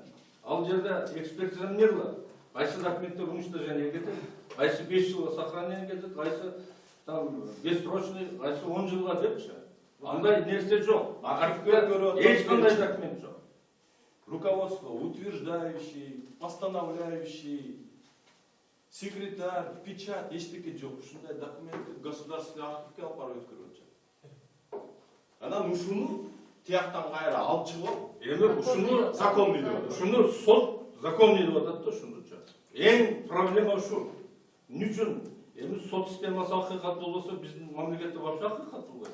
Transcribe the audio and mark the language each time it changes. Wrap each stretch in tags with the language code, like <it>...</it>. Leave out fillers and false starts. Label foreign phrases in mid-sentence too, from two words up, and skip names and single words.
<kk>Ал жерде экспертиза не қылады? Қайсы документтер уничтожение кетеді, қайсы 5 жылға сохранение кетеді, қайсы бессрочный, қайсы 10 жылға депші. Андай нәрсе жоқ. Архивке ешқандай документ жоқ.</kk> <ru>Руководство, утверждающий, постановляющий, секретарь, печать,</ru> <kk>ештеке жоқ.</kk> <ky>Ушундай</ky> <ru>документы государственный</ru> <ky>архивке алып барып өткөрүп жатат. Анан ушуну тияктан кайра алып чыгып, эми ушуну законный деп атат. Ушуну сот законный деп атат да ушунучу. Эң проблема ушу. Эмне үчүн? Эми сот системасы акыйкат болбосо биздин мамлекетте вообще акыйкат болбойт.</ky>